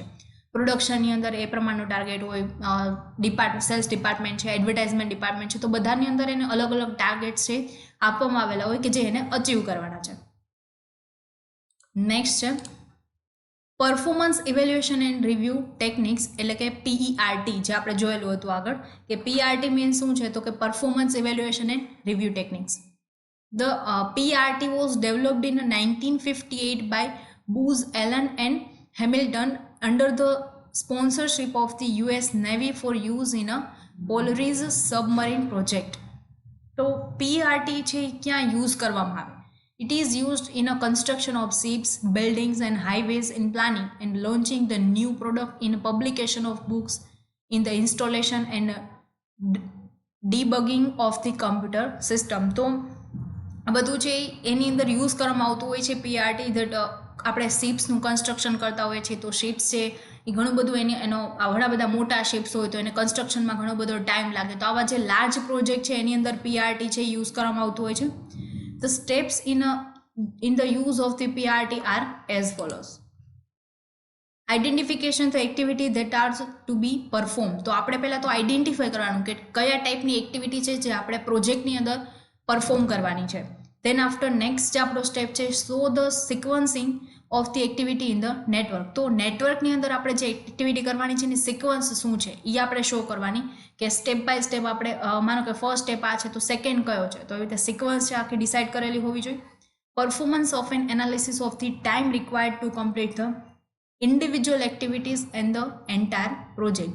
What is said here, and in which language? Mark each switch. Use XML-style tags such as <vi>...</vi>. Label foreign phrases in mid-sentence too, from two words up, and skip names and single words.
<gu>પ્રોડક્શનની અંદર એ પ્રમાણનું ટાર્ગેટ હોય, સેલ્સ ડિપાર્ટમેન્ટ છે, એડવર્ટાઇઝમેન્ટ ડિપાર્ટમેન્ટ છે, તો બધાની અંદર એને અલગ અલગ ટાર્ગેટ્સ છે આપવામાં આવેલા હોય કે જે એને અચીવ કરવાના છે। નેક્સ્ટ છે</gu> <en>performance evaluation and review techniques</en> <gu>એટલે કે PERT જે આપણે જોયેલું હતું આગળ કે PERT મીન્સ શું છે તો કે</gu> <en>performance evaluation and review techniques. The PERT was developed in 1958 by Booz Allen and Hamilton under the sponsorship of the US Navy for use in a Polaris submarine project.</en> <gu>તો PERT છે ક્યાં યુઝ કરવામાં આવે?</gu> <en>It is used in a construction of ships, buildings and highways in planning and launching the new product in publication of books, in the installation and debugging of the computer system.</en> <gu>તો આ બધું છે એની અંદર યુઝ કરવામાં આવતું હોય છે PERT. ધેટ આપણે શિપ્સનું કન્સ્ટ્રક્શન કરતા હોઈએ છીએ તો શિપ્સ છે એ ઘણું બધું એનો ઘણા બધા મોટા શિપ્સ હોય તો એને કન્સ્ટ્રક્શનમાં ઘણો બધો ટાઈમ લાગે. તો આવા જે</gu> <en>large project</en> <gu>છે એની અંદર PERT છે યુઝ કરવામાં આવતું હોય છે.</gu> <en>The steps in the use of the PERT are as follows. Identification the activity that are to be performed.</en> <gu>તો આપણે પહેલાં તો આઈડેન્ટિફાય કરવાનું કે કયા ટાઈપની એક્ટિવિટી છે જે આપણે પ્રોજેક્ટની અંદર પરફોર્મ કરવાની છે.</gu> <en>Then after next</en> <gu>જે આપણો સ્ટેપ છે</gu> <en>show the sequencing of the activity in the network.</en> <gu>તો નેટવર્કની અંદર આપણે જે એક્ટિવિટી કરવાની છે એની સિક્વન્સ શું છે એ આપણે શો કરવાની કે</gu> <en>step by step</en> <gu>આપણે માનો કે</gu> <en>first step</en> <gu>આ છે તો સેકન્ડ કયો છે તો એવી રીતે સિક્વન્સ છે આખી ડિસાઇડ કરેલી હોવી જોઈએ.</gu> <en>performance of an analysis of the time required to complete the individual activities and the entire project.</en>